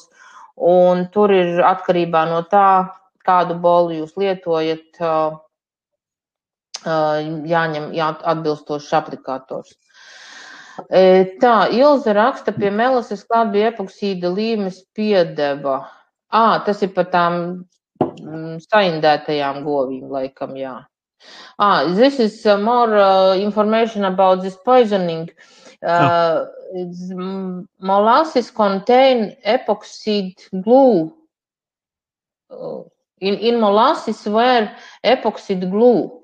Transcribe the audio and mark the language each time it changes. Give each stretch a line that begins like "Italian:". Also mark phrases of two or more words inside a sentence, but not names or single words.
Latvian: Un tur ir atkarībā no tā, kādu bolu jūs lietojat, jāņem atbilstošs aplikators. Tā, Ilze raksta, pie melases klāt bija epoksīda līmes piedeva. Tas ir par tām saindētajām govīm, laikam, jā.
English: This is more information about this poisoning. Molasses contain epoxide glue. In molasses were epoxide glue.